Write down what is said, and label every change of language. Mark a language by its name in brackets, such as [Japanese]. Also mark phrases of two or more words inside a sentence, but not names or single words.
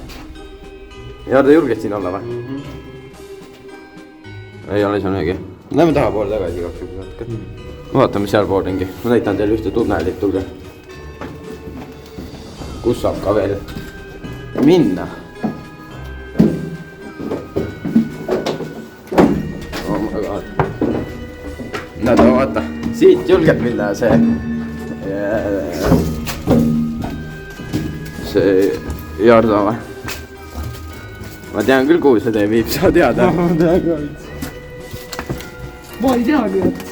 [Estonian] Ja te julged siin olla või? Ei ole seal midagi. Lähme tahapoole tagasi kaks juurde. Vaatame seal pool ringi. Ma näitan teile ühte tunnelit, tulge. Kus saab ka veel minna? [English] Oh my god. [Estonian] Näed, vaata. Siit julged minna see Jardo või? Ma tean küll, kuhu see tee viib, sa tead. Ma tean ka vits. Ma ei teagi, et...